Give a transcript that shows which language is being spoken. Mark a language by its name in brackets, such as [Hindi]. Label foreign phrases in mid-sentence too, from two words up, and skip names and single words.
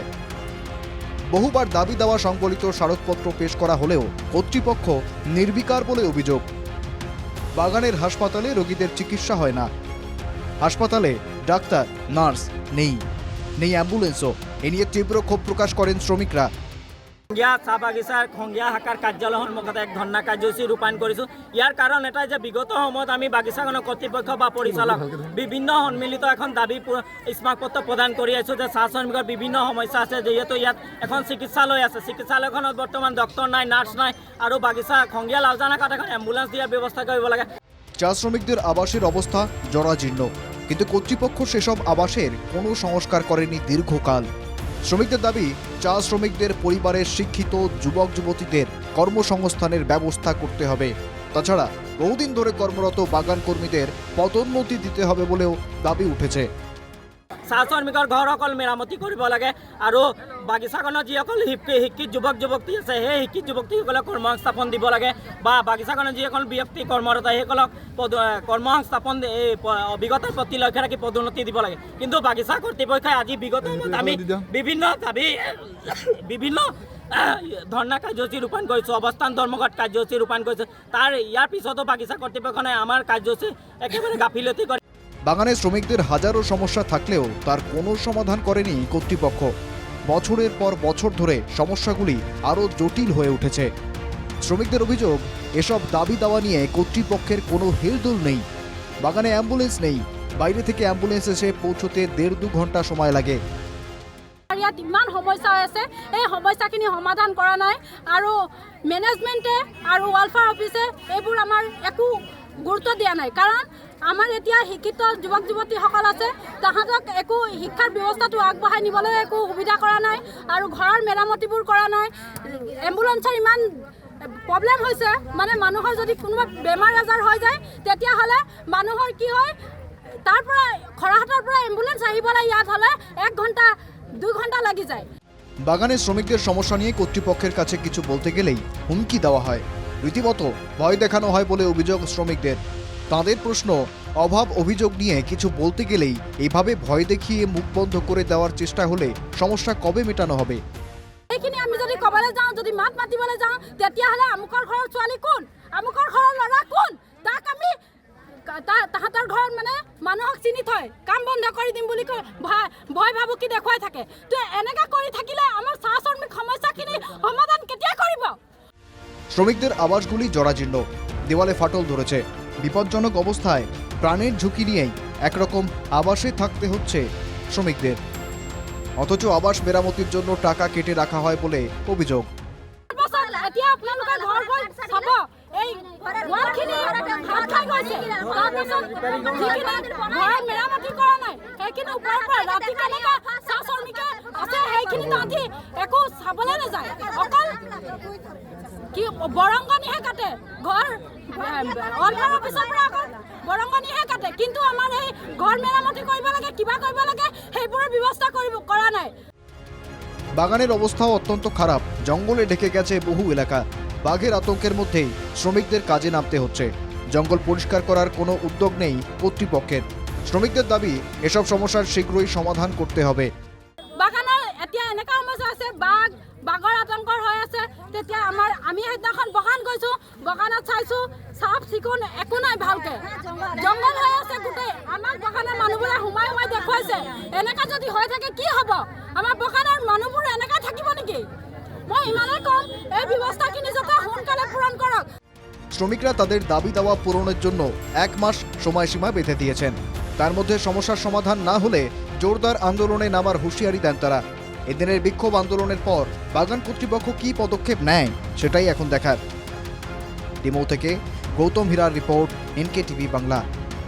[Bangla] বহুবার দাবি দেওয়া সংবলিত স্মারকপত্র পেশ করা হলেও কর্তৃপক্ষ নির্বিকার বলে অভিযোগ। বাগানের হাসপাতালে রোগীদের চিকিৎসা হয় না। হাসপাতালে ডাক্তার, নার্স নেই অ্যাম্বুলেন্সও। এ নিয়ে তীব্র ক্ষোভ প্রকাশ করেন শ্রমিকরা। [Assamese] খংগিয়া চাহ বাগিচাৰ খংগিয়া শাখাৰ কাৰ্যালয় সন্মুখত এক ধৰ্ণা কাৰ্যসূচী ৰূপায়ণ কৰিছোঁ। ইয়াৰ কাৰণ এটাই যে বিগত সময়ত আমি বাগিচাখনৰ কৰ্তৃপক্ষ বা পৰিচালক বিভিন্ন সন্মিলিত এখন দাবী স্মাৰকপত্ৰ প্ৰদান কৰি আছোঁ যে চাহ শ্ৰমিকৰ বিভিন্ন সমস্যা আছে। যিহেতু ইয়াত এখন চিকিৎসালয় আছে, চিকিৎসালয়খনত বৰ্তমান ডক্টৰ নাই, নাৰ্ছ নাই, আৰু বাগিচা খংগিয়া লাউজানাঘাট এখন এম্বুলেন্স দিয়াৰ ব্যৱস্থা কৰিব লাগে। [Bangla] চা শ্রমিকদের আবাসের অবস্থা জরাজীর্ণ, কিন্তু কর্তৃপক্ষ সেসব আবাসের কোনো সংস্কার করেনি দীর্ঘকাল। শ্রমিকদের দাবি, চা শ্রমিকদের পরিবারের শিক্ষিত যুবক যুবতীদের কর্মসংস্থানের ব্যবস্থা করতে হবে। তাছাড়া বহুদিন ধরে কর্মরত বাগান কর্মীদের পদোন্নতি দিতে হবে বলেও দাবি উঠেছে। [Assamese] চাহ শ্ৰমিকৰ ঘৰ অকল মেৰামতি কৰিব লাগে আৰু বাগিচাখনত যিসকল শিক্ষিত যুৱক যুৱতী আছে সেই শিক্ষিত যুৱতীসকলক কৰ্মসংস্থাপন দিব লাগে, বা বাগিচাখনত যিসকল ব্যক্তি কৰ্মৰত সেইসকলক কৰ্মসংস্থাপন এই অভিজ্ঞতাৰ প্ৰতি লক্ষ্য ৰাখি পদোন্নতি দিব লাগে। কিন্তু বাগিচা কৰ্তৃপক্ষই আজি বিগত আমি বিভিন্ন ধৰ্ণা কাৰ্যসূচী ৰূপায়ণ কৰিছোঁ, অৱস্থান ধৰ্মঘট কাৰ্যসূচী ৰূপায়ণ কৰিছোঁ। ইয়াৰ পিছতো বাগিচা কৰ্তৃপক্ষই আমাৰ কাৰ্যসূচী একেবাৰে গাফিলতি কৰে। [Bangla] বাগানে শ্রমিকদের হাজারো সমস্যা থাকলেও তার কোনো সমাধান করেনি কর্তৃপক্ষ। বছরের পর বছর ধরে সমস্যাগুলি আরও জটিল হয়ে উঠেছে। শ্রমিকদের অভিযোগ, এসব দাবি দাওয়া নিয়ে কর্তৃপক্ষের কোনো হেলদোল নেই। বাগানে অ্যাম্বুলেন্স নেই, বাইরে থেকে অ্যাম্বুলেন্স এসে পৌঁছতে 1.5-2 ঘন্টা সময় লাগে। [Assamese] ইয়াত ইমান সমস্যা আছে, এই সমস্যাখিনি সমাধান কৰা নাই, আৰু মেনেজমেণ্টে আৰু ৱেলফেয়াৰ অফিচে এইবোৰ আমাৰ একো গুৰুত্ব দিয়া নাই। কাৰণ আমাৰ এতিয়া শিক্ষিত যুৱক যুৱতীসকল আছে, তাহাঁতক একো শিক্ষাৰ ব্যৱস্থাটো আগবঢ়াই নিবলৈ একো সুবিধা কৰা নাই, আৰু ঘৰৰ মেৰামতিবোৰ কৰা নাই। এম্বুলেন্সৰ ইমান প্ৰব্লেম হৈছে, মানে মানুহৰ যদি কোনোবা বেমাৰ আজাৰ হৈ যায় তেতিয়াহ'লে মানুহৰ কি হয়, তাৰ পৰা খৰাহাটৰ পৰা এম্বুলেন্স আহিবলৈ ইয়াত হ'লে 1 ঘণ্টা 2 ঘণ্টা লাগি যায়। [Bangla] বাগানের শ্রমিকদের সমস্যা নিয়ে কর্তৃপক্ষের কাছে কিছু বলতে গেলেই হুমকি দেওয়া হয়, রীতিমতো ভয় দেখানো হয় বলে অভিযোগ শ্রমিকদের। তাদের প্রশ্ন, অভাব অভিযোগ নিয়ে কিছু বলতে গেলেই এইভাবে ভয় দেখিয়ে মুখ বন্ধ করে দেওয়ার চেষ্টা হলে সমস্যা কবে মেটানো হবে? [Assamese] এইখিনি আমি যদি ক'বলৈ যাওঁ, যদি মাত মাতিবলৈ যাওঁ, তেতিয়াহ'লে আমুকৰ ঘৰৰ ছোৱালী কোন, আমুকৰ ঘৰৰ ল'ৰা কোন, তাক আমি তাহাঁতৰ ঘৰত মানে মানুহক চিনি থয় কাম বন্ধ কৰি দিম বুলি কয়, ভয় ভাবুকি দেখুৱাই থাকে। তো এনেকৈ কৰি থাকিলে আমাৰ চাহ শ্ৰমিক সমস্যাখিনি সমাধান কেতিয়া কৰিব? [Bangla] শ্রমিকদের আবাসগুলি জরাজীর্ণ, দেওয়ালে ফাটল ধরেছে। বিপজ্জনক অবস্থায় প্রাণের ঝুঁকি নিয়েই একরকম আবাসে থাকতে হচ্ছে শ্রমিকদের। অথচ আবাস মেরামতির জন্য টাকা কেটে রাখা হয় বলে অভিযোগ। [Assamese] এতিয়া আপোনালোকে ঘৰ গৈ চাব, এই ৱালখিনি ভাত খাই গৈছে, তাৰপিছত যিখিনি ঘৰৰ মেৰামতি কৰা নাই সেইখিনি ওপৰৰ পৰা ৰাতি কেনেকৈ চাহ শ্ৰমিকে আছে সেইখিনি তাহাঁতি একো চাবলৈ নাযায়, অকল কি বৰংগনিহে কাটে। ঘৰ ৱেলফেয়াৰ অফিচৰ পৰা অকল বৰংগনিহে কাটে, কিন্তু আমাৰ এই ঘৰ মেৰামতি কৰিব লাগে, কিবা কৰিব লাগে, সেইবোৰৰ ব্যৱস্থা কৰা নাই। [Bangla] বাগানের অবস্থাও অত্যন্ত খারাপ। জঙ্গলে ঢেকে গেছে বহু এলাকা। বাঘের আতঙ্কের মধ্যেই শ্রমিকদের কাজে নামতে হচ্ছে। জঙ্গল পরিষ্কার করার কোনো উদ্যোগ নেই কর্তৃপক্ষের। শ্রমিকদের দাবি, এসব সমস্যার শীঘ্রই সমাধান করতে হবে। [Assamese] বাগানৰ এতিয়া এনেকুৱা সমস্যা আছে, বাঘৰ আতংকৰ হৈ আছে। তেতিয়া আমি সেইদিনাখন বাগান গৈছোঁ, বাগানত চাইছোঁ চাফ চিকুণ একো নাই, ভালকৈ জংঘল হৈ আছে গোটেই। আমাৰ বাগানৰ মানুহবোৰে সোমাই দেখুৱাইছে, এনেকুৱা যদি হৈ থাকে কি হ'ব? আমাৰ বাগানৰ মানুহবোৰ এনেকুৱা থাকিব নেকি? মই ইমানেই কম, এই ব্যৱস্থাখিনি যাতে সোনকালে পূৰণ কৰক। [Bangla] শ্রমিকরা তাদের দাবি দাওয়া পূরণের জন্য 1 মাস সময়সীমা বেঁধে দিয়েছেন। তার মধ্যে সমস্যার সমাধান না হলে জোরদার আন্দোলনে নামার হুঁশিয়ারি দেন তারা। এদিনের বিক্ষোভ আন্দোলনের পর বাগান কর্তৃপক্ষ কী পদক্ষেপ নেয় সেটাই এখন দেখার। ডিমৌ থেকে গৌতম হীরার রিপোর্ট, NKTV বাংলা।